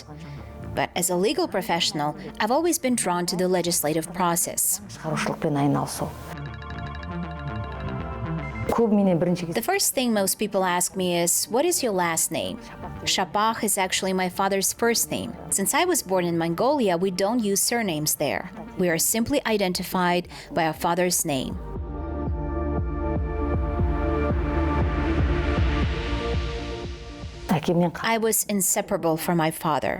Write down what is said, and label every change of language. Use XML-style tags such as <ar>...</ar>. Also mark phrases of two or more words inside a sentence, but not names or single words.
<en>But as a legal professional, I've always been drawn to the legislative process.</en> <kk>шығарушылықпен айналысу. Көбіне бірінші</kk> <en>The first thing most people ask me is, what is your last name? Shapak is actually my father's first name. Since I was born in Mongolia, we don't use surnames there. We are simply identified by our father's name. I was inseparable from my father.</en>